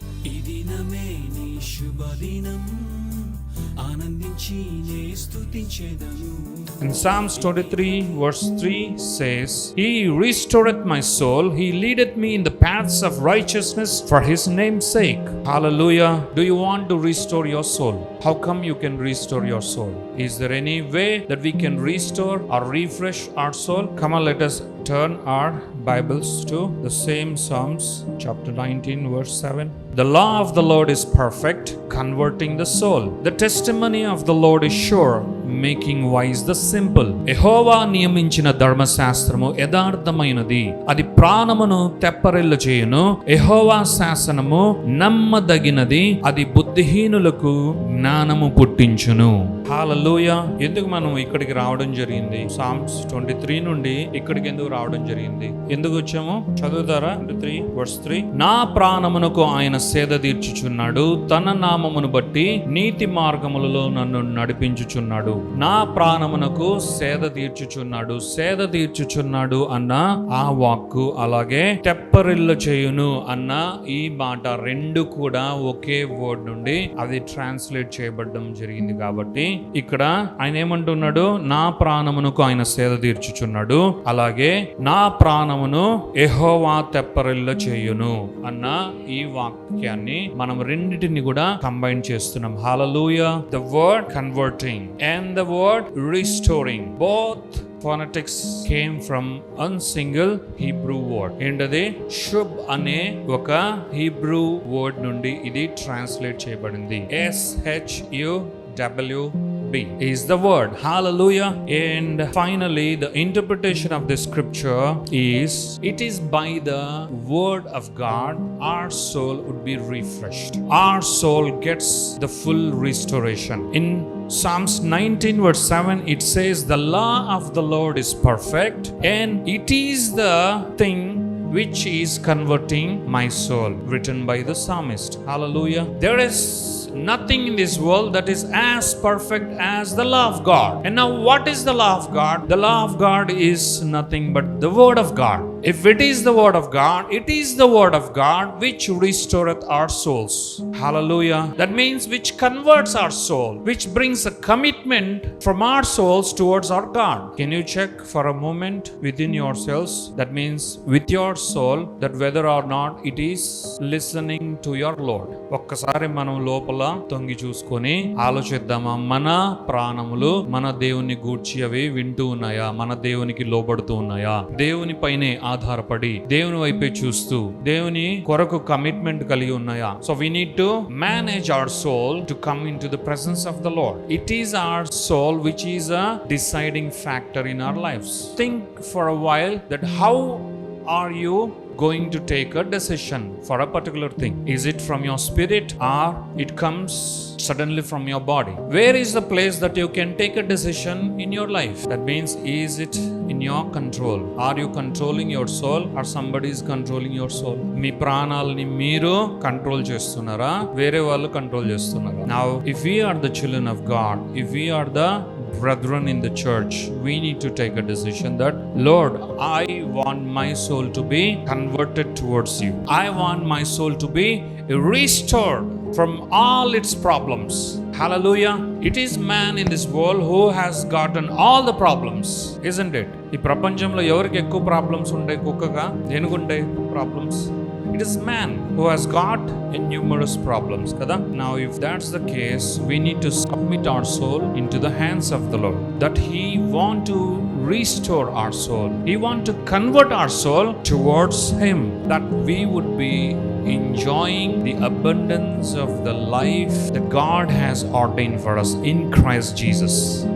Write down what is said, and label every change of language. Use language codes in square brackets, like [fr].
[te] ఈ దినమే నీ శుభదినం, ఆనందించి నే స్తుతించెదను. [en] In Psalms 23 verse 3 says, He restoreth my soul, He leadeth me in the paths of righteousness for His name's sake. Hallelujah. Do you want to restore your soul? How come you can restore your soul? Is there any way that we can restore or refresh our soul? Come on, let us turn our Bibles to the same Psalms chapter 19 verse 7. The law of the Lord is perfect, converting the soul. The testimony of the Lord is sure, making wise the simple. [te] యెహోవా నియమించిన ధర్మశాస్త్రము యథార్థమైనది, అది ప్రాణమును తెప్పరిల్ల చేయును. యెహోవా శాసనము నమ్మదగినది, అది బుద్ధిహీనులకు జ్ఞానము పుట్టించును. హల్లెలూయా. ఎందుకు మనం ఇక్కడికి రావడం జరిగింది? సామ్స్ 23 నుండి ఇక్కడికి ఎందుకు రావడం జరిగింది? ఎందుకు వచ్చాము? చదువుతారా? 23 verse 3. నా ప్రాణమునకు ఆయన సేద తీర్చుచున్నాడు, తన నామమును బట్టి నీతి మార్గములలో నన్ను నడిపించుచున్నాడు. నా ప్రాణమునకు సేద తీర్చుచున్నాడు. సేద తీర్చుచున్నాడు అన్న ఆ వాక్కు, అలాగే తెప్పరిల్ల చేయును అన్న ఈ మాట రెండు కూడా ఒకే వర్డ్ నుండి అది ట్రాన్స్లేట్ చేయబడడం జరిగింది. కాబట్టి ఇక్కడ ఆయన ఏమంటున్నాడు? నా ప్రాణమునకు ఆయన సేద తీర్చుచున్నాడు, అలాగే నా ప్రాణమును యెహోవా తెప్పరిల్ల చేయును అన్న ఈ వాక్యాన్ని మనం రెండిటిని కూడా కంబైన్ చేస్తున్నాం. హల్లెలూయా. [en] The word converting and the word restoring, both phonetics came from one single Hebrew word. [te] ఏంటది? శుబ్ అనే ఒక హీబ్రూ వర్డ్ నుండి ఇది ట్రాన్స్లేట్ చేయబడింది. [en] SHUWB is the word. Hallelujah. And finally the interpretation of the scripture is, it is by the word of God our soul would be refreshed. Our soul gets the full restoration. In Psalms 19 verse 7 it says, the law of the Lord is perfect, and it is the thing which is converting my soul, written by the psalmist. Hallelujah. There is nothing in this world that is as perfect as the law of God. And now what is the law of God? The law of God is nothing but the word of God. If it is the word of God, it is the word of God which restoreth our souls. Hallelujah. That means which converts our soul, which brings a commitment from our souls towards our God. Can you check for a moment within yourselves? That means with your soul, that whether or not it is listening to your Lord. [te] ఒక్కసారి మనం లోపల తొంగి చూసుకొని ఆలోచిద్దామా? మన ప్రాణములు మన దేవుని గూర్చి అవి వింటూ ఉన్నాయా? మన దేవునికి లోబడుతూ ఉన్నాయా? దేవుని పైనే ఆధారపడి దేవుని వైపే చూస్తూ దేవుని కొరకు కమిట్మెంట్ కలిగి ఉన్నాయా? [en] So we need to manage our soul to come into the presence of the Lord. It is our soul which is a deciding factor in our lives. Think for a while that how are you going to take a decision for a particular thing? Is it from your spirit or it comes suddenly from your body? Where is the place that you can take a decision in your life? That means, is it in your control? Are you controlling your soul or somebody is controlling your soul? [te] మీ ప్రాణాలని మీరు control చేస్తున్నారా? వేరే వాళ్ళు control చేస్తున్నారా? [en] Now if we are the children of God, if we are the brethren in the church, we need to take a decision that, Lord, I want my soul to be converted towards you. I want my soul to be restored from all its problems. Hallelujah. It is man in this world who has gotten all the problems, isn't it? [te] ఈ ప్రపంచంలో ఎవరికి ఎక్కువ problems ఉంటాయి? కుక్కగా? దేనికుంటాయి problems? [en] It is man who has got numerous problems, [te] kada? [en] Now if that's the case, we need to submit our soul into the hands of the Lord, that He want to restore our soul. He want to convert our soul towards Him, that we would be enjoying the abundance of the life that God has ordained for us in Christ Jesus.